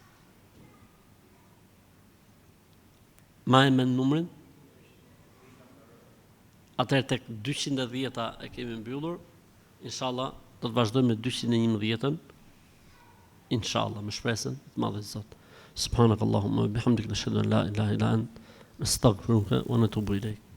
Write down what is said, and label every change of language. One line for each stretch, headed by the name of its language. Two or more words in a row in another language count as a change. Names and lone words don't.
Albanian: Ma e me numrin? Atëherë tek 210-a e kemi mbyllur. Inshallah do të vazhdojmë me 211-ën. Inshallah, me shpresën të madhe të Zot.
Arabic: سبحانك اللهم وبحمدك نشهد أن لا إله إلا أنت نستغفرك ونتوب إليك.